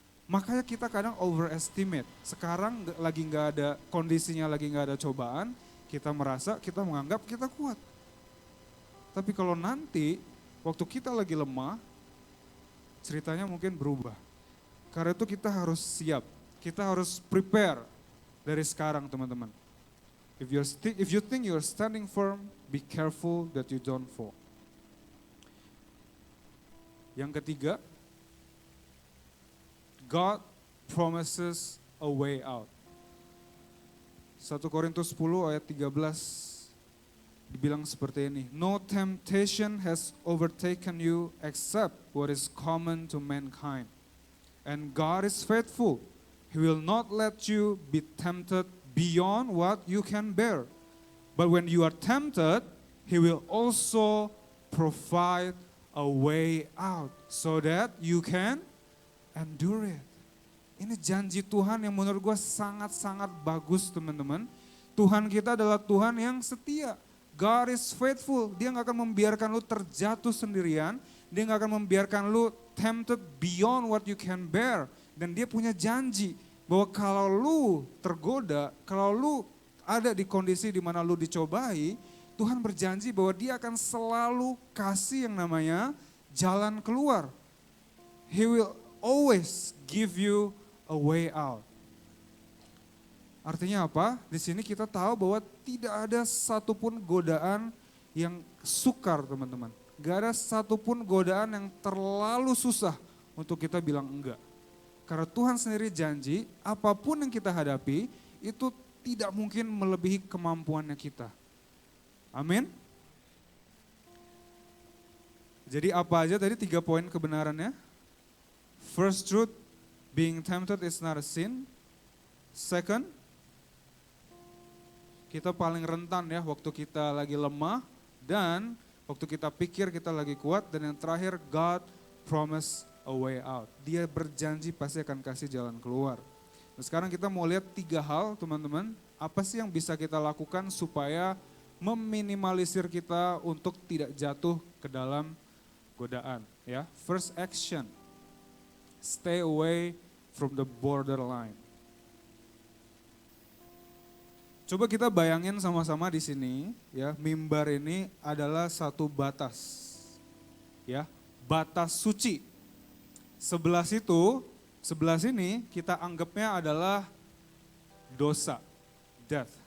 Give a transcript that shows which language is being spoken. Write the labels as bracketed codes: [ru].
[id] Makanya kita kadang overestimate. Sekarang lagi nggak ada kondisinya, lagi nggak ada cobaan, kita menganggap kita kuat. Tapi kalau nanti waktu kita lagi lemah, ceritanya mungkin berubah. Karena itu kita harus siap, kita harus prepare dari sekarang teman-teman. [en] If you think you're standing firm, be careful that you don't fall. [id] Yang ketiga, [en] God promises a way out. [id] 1 Korintus 10 ayat 13 dibilang seperti ini, [en] no temptation has overtaken you except what is common to mankind. And God is faithful. He will not let you be tempted beyond what you can bear. But when you are tempted, He will also provide a way out so that you can endure it. [id] Ini janji Tuhan yang menurut gue sangat-sangat bagus teman-teman. Tuhan kita adalah Tuhan yang setia. [en] God is faithful, [id] dia gak akan membiarkan lu terjatuh sendirian, dia gak akan membiarkan lu [en] tempted beyond what you can bear. [id] Dan dia punya janji, Bahwa kalau lu tergoda, kalau lu ada di kondisi di mana lu dicobai, Tuhan berjanji bahwa dia akan selalu kasih yang namanya jalan keluar. [en] He will always give you a way out. [id] Artinya apa? Di sini kita tahu bahwa tidak ada satupun godaan yang sukar, teman-teman. Gak ada satupun godaan yang terlalu susah untuk kita bilang enggak. Karena Tuhan sendiri janji, apapun yang kita hadapi, itu tidak mungkin melebihi kemampuannya kita. Amin. Jadi apa aja tadi 3 poin kebenarannya? [en] First truth, being tempted is not a sin. [id] Second, kita paling rentan ya waktu kita lagi lemah, dan waktu kita pikir kita lagi kuat. Dan yang terakhir, [en] God promise a way out. [id] Dia berjanji pasti akan kasih jalan keluar. Nah, sekarang kita mau lihat 3 hal, teman-teman. Apa sih yang bisa kita lakukan supaya meminimalisir kita untuk tidak jatuh ke dalam godaan, ya. [en] First action, stay away from the borderline. [id] Coba kita bayangin sama-sama di sini, ya, mimbar ini adalah satu batas, ya, batas suci. Sebelah situ, sebelah sini kita anggapnya adalah dosa, death.